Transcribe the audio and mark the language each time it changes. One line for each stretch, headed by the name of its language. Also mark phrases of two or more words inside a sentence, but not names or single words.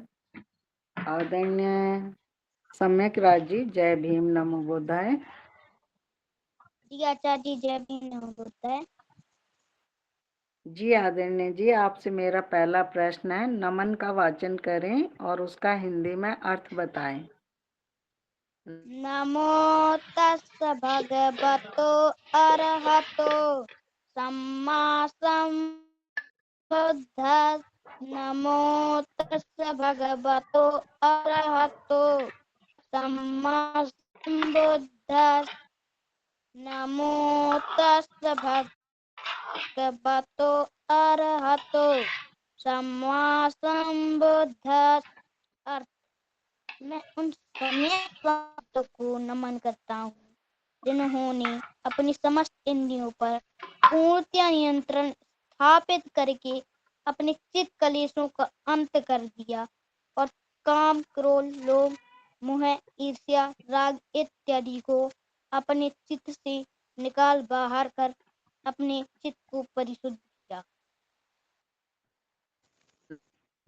Hindi: आदरणीय सम्यकराज जी, जय भीम नमो बुद्धाय। जी आचार्य जी, जय भीम नमो बुद्धाय। जी आदरणीय जी, आपसे मेरा पहला प्रश्न है, नमन का वाचन करें और उसका हिंदी में अर्थ बताएं।
Pali: नमो तस् भगवतो अरहतो सम्मा सम्बुद्धस्स। नमो तस् भगवतो अरहतो सम्मा सम्बुद्धस्स। नमो तस् भगवतो अरहतो सम्मा सम्बुद्धस्स।
Hindi: अर्थ: मैं उन सम्यक को नमन करता हूँ जिन्होंने अपनी समस्त इंद्रियों पर पूर्णतया नियंत्रण स्थापित करके अपने चित्त कलेशों का अंत कर दिया और काम, क्रोध, लोभ, मोह, ईर्ष्या, राग इत्यादि को अपने चित्त से निकाल बाहर कर अपने चित्त को परिशुद्ध किया।